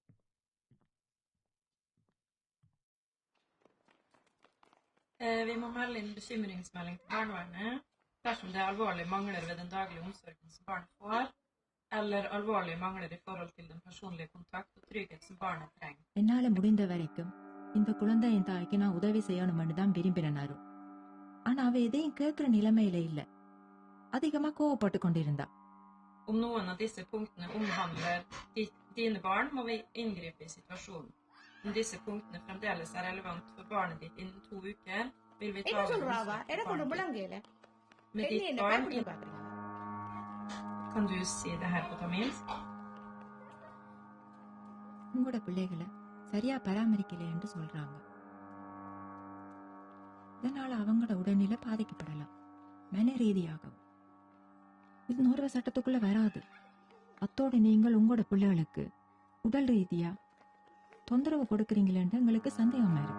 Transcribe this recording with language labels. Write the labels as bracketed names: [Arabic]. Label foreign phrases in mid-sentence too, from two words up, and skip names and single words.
[Norwegian] Vi må melde inn bekymringsmelding til barnevernet dersom det er alvorlige mangler ved den daglige omsorgen som barnet får, eller alvorlige mangler i forhold til den personlige kontakt og trygghet som barnet trenger. [Tamil] என்னால முடிந்த வரைக்கும் இந்த குழந்தையின் தாய்க்கு நான் உதவி செய்யணும்னு தான் விரும்பினாரு. ஆனா அவ எதையும் கேட்கிற நிலைமையில இல்ல. அதிகமா கோவப்பட்டு கொண்டிருந்தா. [Norwegian] Om noen av disse punktene omhandler dine barn, må vi inngripe i situasjonen. Om disse punktene fremdeles er relevant for barnet ditt innen 2 uker, vil vi ta [Tamil] என்ன [Norwegian] over [Tamil] சொல்றாவா? [Norwegian] omsorgen [Tamil] எனக்கு [Norwegian] for [Tamil] ஒண்ணு [Norwegian] barnet ditt. [Tamil] முழங்கையில [Norwegian] Med ditt [Tamil] என்ன [Norwegian] barn [Tamil] பாக்குறீங்க? [Norwegian] Kan du si det her på tamilsk? [Tamil] உங்களோட பிள்ளைகளை சரியா பராமரிக்கல என்று சொல்றாங்க. இதனால அவங்களோட உடல்நிலை பாதிக்கப்படலாம், மன ரீதியாகவும். இது நோர்வ சட்டத்துக்குள்ள வராது. அத்தோடு நீங்கள் உங்களோட பிள்ளைகளுக்கு உடல் ரீதியா தொந்தரவு கொடுக்கறீங்களேன்னு எங்களுக்கு சந்தேகமா இருக்கு.